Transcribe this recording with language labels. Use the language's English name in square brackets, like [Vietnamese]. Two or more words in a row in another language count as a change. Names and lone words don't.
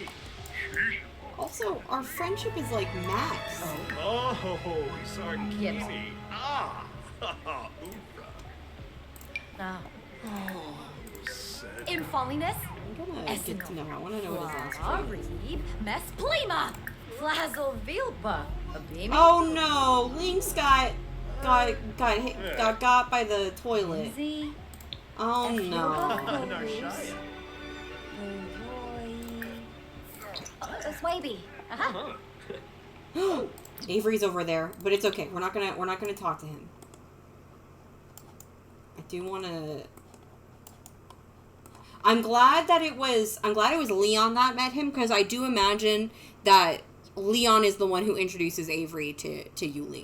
[English] Also, our friendship is like max. Oh, Sarkini. Infolliness. I'm gonna get to know. I want to know what his last name is. Arib. Mesplima. Flazzle Vilpa. Abimi. Oh no! Lynx got got by the toilet. Z. Oh no! Narshaya. Swaby. Avery's over there, but it's okay. We're not gonna talk to him. I do want to. I'm glad it was Leon that met him, because I do imagine that Leon is the one who introduces Avery to Yuli.